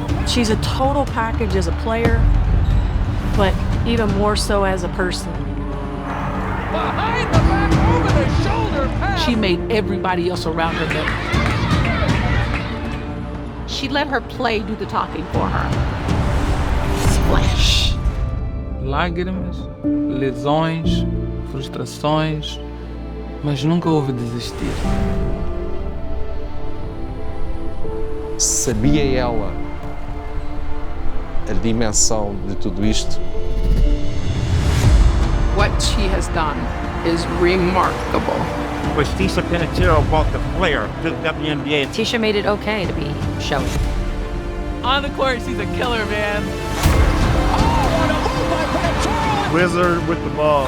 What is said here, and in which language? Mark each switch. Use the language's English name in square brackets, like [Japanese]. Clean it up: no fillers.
[English] She's a total package as a player, but even more so as a person. Behind the back, over the shoulder pass. She made everybody else around her better. She let her play do the talking for her. Splash. [Portuguese] Lágrimas, lesões, frustrações, mas nunca houve desistir. Sabia ela a dimensão de tudo isto? [English] What she has done is remarkable. Was Tisha Penicheiro brought the flair to the WNBA. Tisha made it okay to be showy. On the court, she's a killer, man. Wizard with the ball.